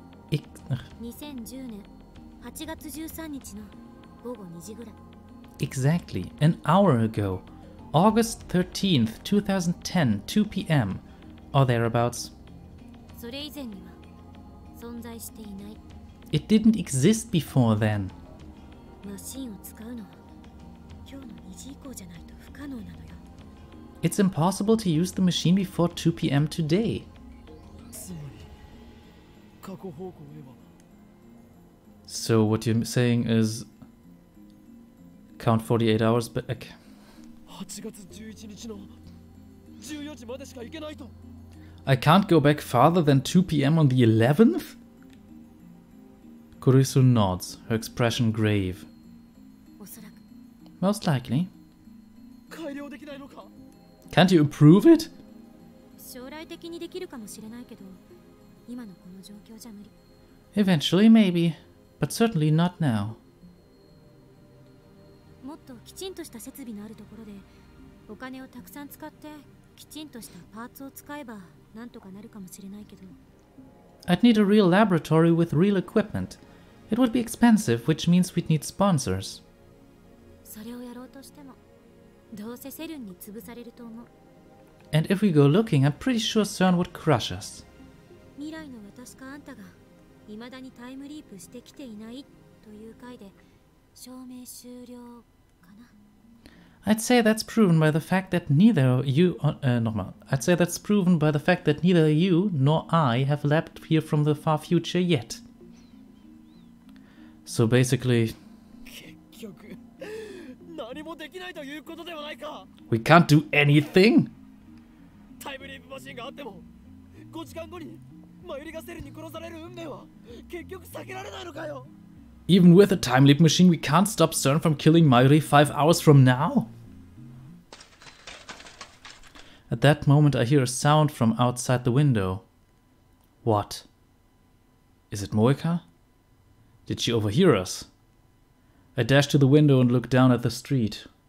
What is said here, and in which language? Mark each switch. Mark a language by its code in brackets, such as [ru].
[ja] 2010年8月13日の午後2時ぐらい。 [en] Exactly, an hour ago. August 13th, 2010, 2 p.m. or thereabouts. [ja] それ以前には存在していない。 [en] It didn't exist before then. [ja] マシンを使うのは今日の2時以降じゃないと不可能なのよ。 [en] It's impossible to use the machine before 2 p.m. today. [ja] つまり過去方向へは [en] So what you're saying is count 48 hours back. [ja] 8月11日の14時までしか行けないと。 [en] I can't go back farther than 2 p.m. on the 11th? Kurisu nods, her expression grave. [ja] おそらく [en] Most likely. [ja] 改良できないのか。 [en] Can't you improve it? [ja] 将来的にできるかもしれないけど、今のこの状況じゃ無理。 [en] Eventually, maybe. But certainly not now. [ja] もっときちんとした設備のあるところでお金をたくさん使ってきちんとしたパーツを使えばなんとかなるかもしれないけど。 [en] I'd need a real laboratory with real equipment. It would be expensive, which means we'd need sponsors. [ja] それをやろうとしてもどうせセルンに潰されると思う。 [en] And if we go looking, I'm pretty sure CERN would crush us. [ja] 未来の私かあんたが未だにタイムリープしてきていないという回で証明終了かな。 [en] I'd say that's proven by the fact that neither you... [de] nochmal. [en] I'd say that's proven by the fact that neither you nor I have leapt here from the far future yet. So basically... [ja] 結局何もできないということではないか。 [en] we can't do anything? [ja] タイムリープマシンがあっても5時間後にマユリがセルに殺される運命は結局避けられないのかよ。 [en] Even with a time leap machine, we can't stop CERN from killing Mayuri 5 hours from now? At that moment, I hear a sound from outside the window. What? Is it Moeka? Did she overhear us? I dash to the window and look down at the street.